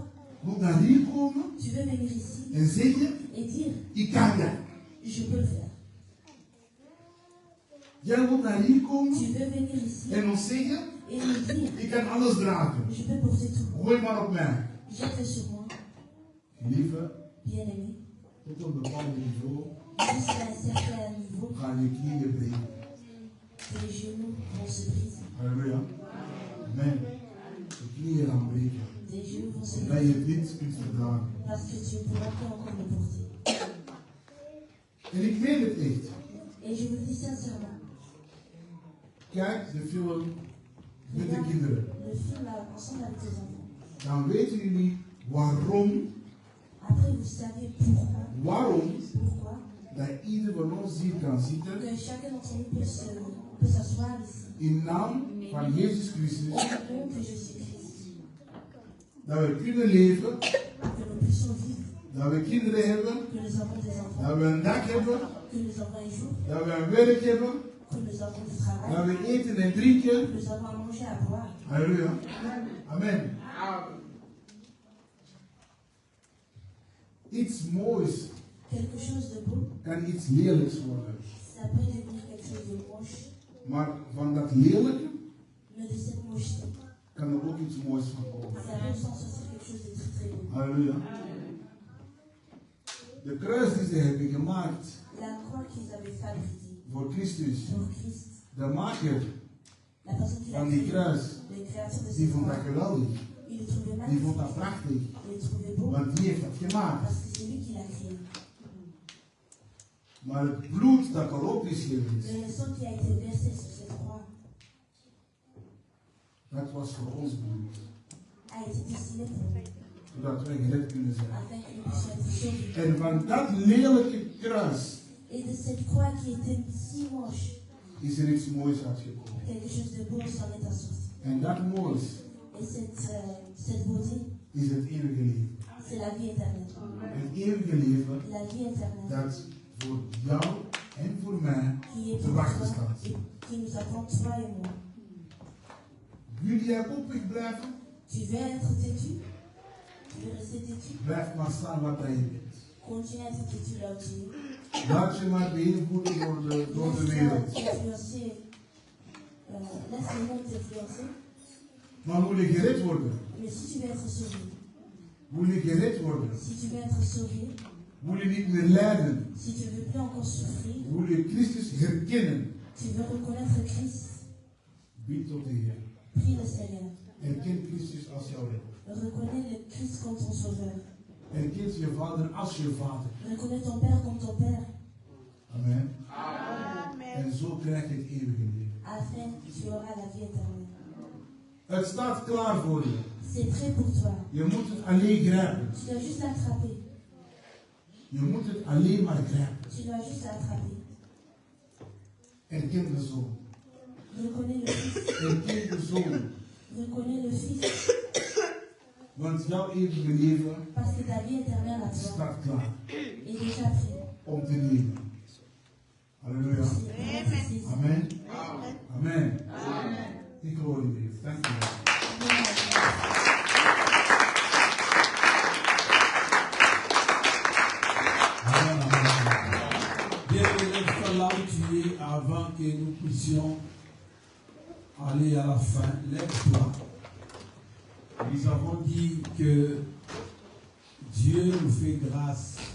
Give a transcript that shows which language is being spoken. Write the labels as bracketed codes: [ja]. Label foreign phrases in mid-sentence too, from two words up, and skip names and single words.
[nl] moet naar hier komen [fr] tu veux venir ici [nl] en zeggen, [fr] et dire, [nl] ik kan dat. [fr] je peux le faire. [nl] Jij moet naar hier komen [fr] Tu veux venir ici [nl] en ons zeggen, [fr] et nous dire, [nl] ik kan alles dragen. [fr] je peux porter tout. [nl] Gooi maar op mij. [fr] Jette sur moi, [nl] Lieve, [fr] bien-aimé. [nl] tot een bepaald niveau [fr] Jusqu'à un certain niveau, [nl] gaan je knieën breken. [fr] tes genoux vont se briser. [nl] Halleluja. Amen. Je knieën gaan breken. [fr] Tes genoux vont se [nl] Omdat je [fr] briser. [nl] het niet kunt verdragen. [fr] Parce que tu ne pourras pas encore le porter. [nl] En ik meen het echt. [fr] Et je vous le dis sincèrement, [nl] kijkt de film met de kinderen, [fr] Le film ensemble avec tes enfants. [nl] dan weten jullie waarom [fr] Après, vous savez pourquoi [nl] dat ieder van ons hier kan zitten [fr] que chacun d'entre nous peut s'asseoir ici. [nl] in naam van Jezus Christus, [fr] Au nom de Jésus-Christ. [nl] dat we kunnen leven, [fr] Que nous puissions vivre. [nl] dat we kinderen hebben, [fr] Que nous avons des enfants. [nl] dat we een dak hebben, [fr] Que nous avons un jour. [nl] dat we een werk hebben, [fr] Que nous avons du travail. [nl] dat we eten en drinken. [fr] Que nous avons à manger, à boire. [nl] Halleluja. Amen. Iets moois [fr] Quelque chose de beau, [nl] kan iets lelijks worden. [fr] ça peut devenir quelque chose de moche. [nl] Maar van dat lelijke [fr] Mais de cette mocheté, [nl] kan er ook iets moois van komen. [fr] ça peut s'en sortir quelque chose de très très beau. [nl] Halleluja. De kruisdiensten heb ik gemaakt [fr] La croix qu'ils avaient fabriquée [nl] voor Christus. [fr] pour Christ, [nl] De maker [fr] la personne qui l'a [nl] van die [fr] créée, [nl] kruis, [fr] le créateur de [nl] die [fr] cette [nl] vond dat [fr] croix, [nl] geweldig. [fr] il le trouvait [nl] Die [fr] magnifique, [nl] vond dat prachtig. [fr] il le trouvait beau, [nl] Want die heeft dat gemaakt. [fr] parce que c'est lui qui l'a créé. [nl] Maar het bloed dat erop geschreven is, [fr] Mais le sang qui a été versé sur cette croix [nl] dat was voor ons bloed. [fr] a été destiné pour nous, [nl] Zodat wij gered kunnen zijn. [fr] afin que nous puissions être sauvés. [nl] En van dat lelijke kruis [fr] Et de cette croix qui était si moche, [nl] is er iets moois uitgekomen. [fr] quelque chose de beau s'en est assorti. [nl] En dat moois [fr] Et cette beauté, [nl] is het eeuwige leven. [fr] c'est la vie éternelle. [nl] Het eeuwige leven [fr] La vie éternelle [nl] dat voor jou en voor mij [fr] qui est [nl] te [fr] pour [nl] wachten [fr] toi [nl] staat. [fr] et qui nous attend, toi et moi. [nl] Jullie hebben koppig blijven, [fr] Tu veux être têtu? Tu veux rester têtu? [nl] blijf maar staan wat dat je bent. [fr] Continue à être têtu là où tu es. [nl] Laat je maar beïnvloeden door de wereld. [fr] Laisse le monde t'influencer. [nl] Maar wil je gered worden? [fr] Mais si tu veux être sauvé, [nl] Wil je gered worden? [fr] si tu veux être sauvé, [nl] Wil je niet meer lijden? [fr] si tu veux plus encore souffrir, [nl] Wil je Christus herkennen? [fr] tu veux reconnaître Christ, [nl] Bied tot de Heer. [fr] prie le Seigneur. [nl] Erken Christus als jouw redder. [fr] Reconnais le Christ comme ton sauveur. [nl] Erkent je vader als je vader. [fr] Reconnais ton Père comme ton Père, [nl] Amen. En zo krijg je het eeuwige leven. [fr] afin que tu auras la vie éternelle. [nl] Het staat klaar voor je. [fr] C'est prêt pour toi. [nl] Je moet het alleen grijpen. [fr] Tu dois juste l'attraper. [nl] Je moet het alleen maar grijpen. [fr] Tu dois juste l'attraper. [nl] Erken de Zoon. [fr] Reconnais le Fils. [nl] Erken de Zoon. [fr] Reconnais le Fils. [nl] Want jouw eeuwige leven [fr] Parce que ta vie éternelle à toi [nl] staat klaar [fr] est déjà prête. [nl] om te leven. Halleluja. Amen. Amen. Ik hoor je weer. Dank je wel. [fr] Bien-aimé, là où tu es, avant que nous puissions aller à la fin, lève-toi. Nous avons dit que Dieu nous fait grâce.